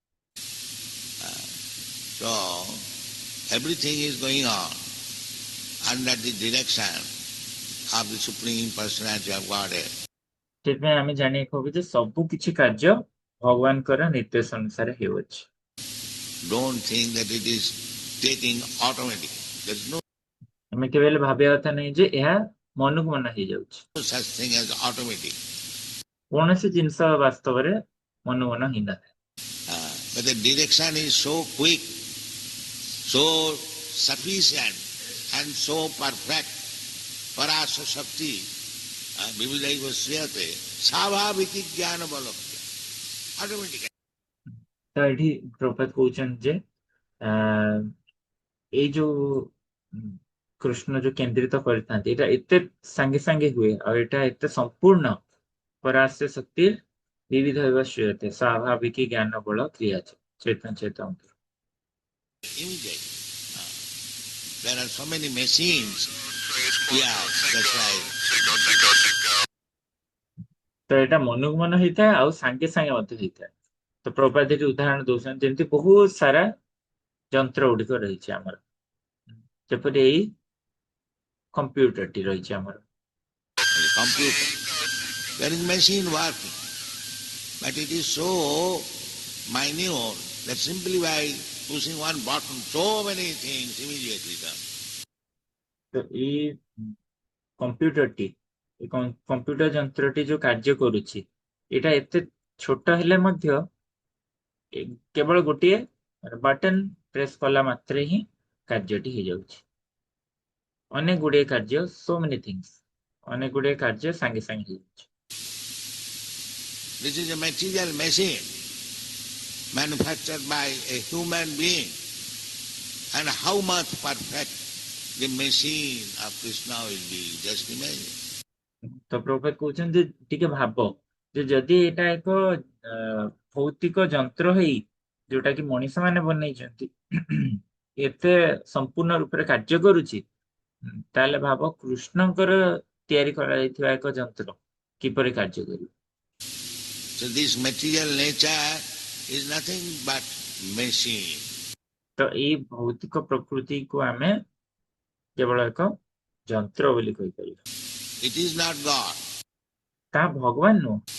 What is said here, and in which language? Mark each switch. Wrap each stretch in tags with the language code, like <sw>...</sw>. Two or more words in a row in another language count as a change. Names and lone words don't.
<en>So everything is going on under the direction of the Supreme Personality of Godhead.</en> <or>ସେଥିପାଇଁ ଆମେ ଜାଣିବାକୁ ହବ ଯେ ସବୁ କିଛି କାର୍ଯ୍ୟ ଭଗବାନଙ୍କର ନିର୍ଦ୍ଦେଶ ଅନୁସାରେ ହେଉଅଛି।</or> <en>Don't think that it is taking automatic. There is no</en> <or>ଆମେ କେବେ ହେଲେ ଭାବିବା କଥା ନାହିଁ ଯେ ଏହା ମନକୁ ମନ ହେଇଯାଉଛି।</or> <en>such thing as automatic.</en> <or>କୌଣସି ଜିନିଷ ବାସ୍ତବରେ ମନକୁ ମନ ହେଇନଥାଏ।</or> <en>but the direction is so quick, so sufficient, and so perfect.</en> <sa>परस्य शक्ति विविधैव श्रियते स्वाभाविती ज्ञान बलक्य.</sa> <en>Automatically.</en> <or>ତ ଏଠି ପ୍ରଭୁପାଦ କହୁଛନ୍ତି ଯେ ଏଇ ଯୋଉ କୃଷ୍ଣ ଯୋଉ କେନ୍ଦ୍ରିତ କରିଥାନ୍ତି ଏଇଟା ଏତେ ସାଙ୍ଗେ ସାଙ୍ଗେ ହୁଏ ଆଉ ଏଇଟା ଏତେ ସମ୍ପୂର୍ଣ୍ଣ</or> <sa>परस्य शक्ति विविध हेबा श्रेयते स्वाभाविक ज्ञान बल क्रिया चेतन चेतन।</sa> <en>Immediate. There are so many machines. Yeah, that's right.</en> <or>ତ ଏଇଟା ମନକୁ ମନ ହେଇଥାଏ ଆଉ ସାଙ୍ଗେ ସାଙ୍ଗେ ମଧ୍ୟ ହେଇଥାଏ। ତ ପ୍ରଭୁପାଦ ଏଠି ଉଦାହରଣ ଦଉଛନ୍ତି ଯେମିତି ବହୁତ ସାରା ଯନ୍ତ୍ର ଗୁଡିକ ରହିଛି ଆମର, ଯେପରି ଏଇ କମ୍ପ୍ୟୁଟରଟି ରହିଛି ଆମର।</or> <en>Computer. There is machine working, but it is so minute that simply by pushing one button, so many things immediately done.</en> <or>ତ ଏଇ କମ୍ପ୍ୟୁଟରଟି କମ୍ପ୍ୟୁଟର ଯନ୍ତ୍ରଟି ଯୋଉ କାର୍ଯ୍ୟ କରୁଛି ଏଇଟା ଏତେ ଛୋଟ ହେଲେ ମଧ୍ୟ କେବଳ ଗୋଟିଏ</or> <en>button press</en> <or>କଲା ମାତ୍ରେ ହିଁ କାର୍ଯ୍ୟଟି ହେଇଯାଉଛି। ଅନେକ ଗୁଡିଏ କାର୍ଯ୍ୟ</or> <en>so many things</en> <or>ଅନେକ ଗୁଡିଏ କାର୍ଯ୍ୟ ସାଙ୍ଗେ ସାଙ୍ଗେ ହେଇଯାଉଛି।</or> <en>This is a material machine manufactured by a human being, and how much perfect the machine of Krishna will be, just imagine.</en> <or>ତ ପ୍ରଭୁପାଦ କହୁଛନ୍ତି ଯେ ଟିକେ ଭାବ ଯେ ଯଦି ଏଇଟା ଏକ ଭୌତିକ ଯନ୍ତ୍ର ହେଇ ଯୋଉଟା କି ମଣିଷ ମାନେ ବନେଇଛନ୍ତି ଏତେ ସମ୍ପୂର୍ଣ୍ଣ ରୂପରେ କାର୍ଯ୍ୟ କରୁଛି ତାହେଲେ ଭାବ କୃଷ୍ଣଙ୍କର ତିଆରି କରାଯାଇଥିବା ଏକ ଯନ୍ତ୍ର କିପରି କାର୍ଯ୍ୟ କରିବ।</or> <en>So this material nature is nothing but machine.</en> <or>ତ ଏଇ ଭୌତିକ ପ୍ରକୃତିକୁ ଆମେ କେବଳ ଏକ ଯନ୍ତ୍ର ବୋଲି କହିପାରିବା।</or> <en>It is not God.</en> <or>ତାହା ଭଗବାନ ନୁହଁ।</or>